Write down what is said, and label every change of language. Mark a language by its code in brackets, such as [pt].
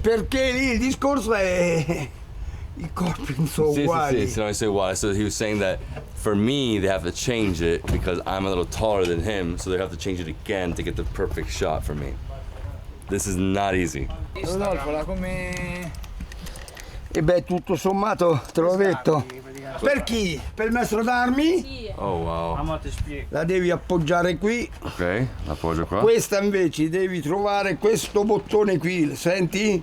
[it] Perché lì il discorso è i corpi non sono uguali. Sì, no, [en] I say why. So he was saying that for me, they have to change it because I'm a little taller than him, so they have to change it again to get the perfect shot for me. This is not easy. [it] Rodolfo, la come... E beh, tutto sommato, te l'ho detto. Per chi? Per il maestro d'armi? Sì. [en] Oh wow. [it] La devi appoggiare qui. Ok, l'appoggio qua. Questa invece devi trovare questo bottone qui, senti?